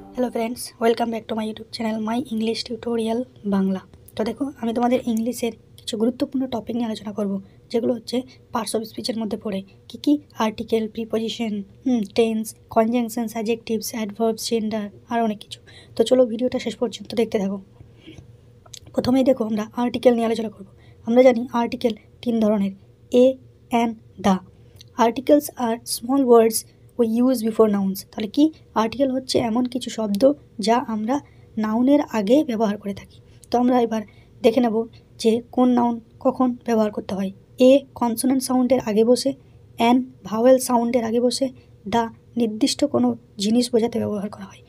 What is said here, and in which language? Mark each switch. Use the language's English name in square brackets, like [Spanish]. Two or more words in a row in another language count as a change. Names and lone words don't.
[English] Hello friends welcome back to my YouTube channel my English tutorial Bangla. [Bangla] তো দেখো আমরা তোমাদের ইংলিশের কিছু গুরুত্বপূর্ণ টপিক নিয়ে আলোচনা করব যেগুলো হচ্ছে [English] parts of speech-er [Bangla] মধ্যে পড়ে কি [English] article preposition tense conjunctions adjectives adverbs gender [Bangla] আর অনেক কিছু। তো চলো ভিডিওটা শেষ পর্যন্ত দেখতে থাকো। প্রথমেই দেখো আমরা আর্টিকেল নিয়ে আলোচনা করব। আমরা জানি আর্টিকেল তিন ধরনের [English] a an the. Articles are small words we use before nouns. [Bangla] তাহলে কি আর্টিকেল হচ্ছে এমন কিছু শব্দ যা আমরা নাউনের আগে ব্যবহার করে থাকি। তো আমরা এবার দেখে নেব যে কোন নাউন কখন ব্যবহার করতে হয়। এ [English] consonant sound-er [Bangla] আগে বসে, এন [English] vowel sound-er [Bangla] আগে বসে, দা নির্দিষ্ট কোনো জিনিস বোঝাতে ব্যবহার করা হয়।